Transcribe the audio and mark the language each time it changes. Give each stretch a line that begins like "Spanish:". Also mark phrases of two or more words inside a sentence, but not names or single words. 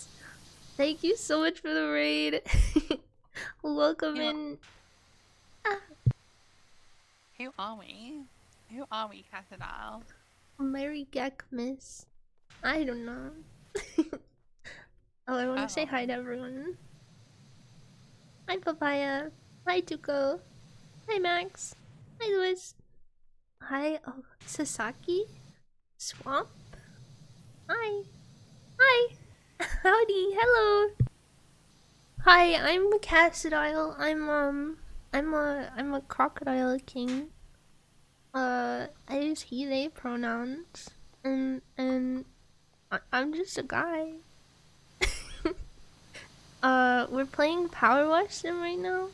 English: Thank you so much for the raid. Welcome Who, in. Ah, who are we? Who are we, Casadal? Mary Geckmas. I don't know. Oh, I want to say Oh, hi to everyone. Hi, Papaya. Hi, Tuko. Hi, Max. Hi, Louis. Hi, oh, Sasaki. Swamp. Hi. Hi. Howdy. Hello. Hi, I'm a Cassadile. I'm a crocodile king. I use he they pronouns. And I'm just a guy. We're playing powerwash sim right now.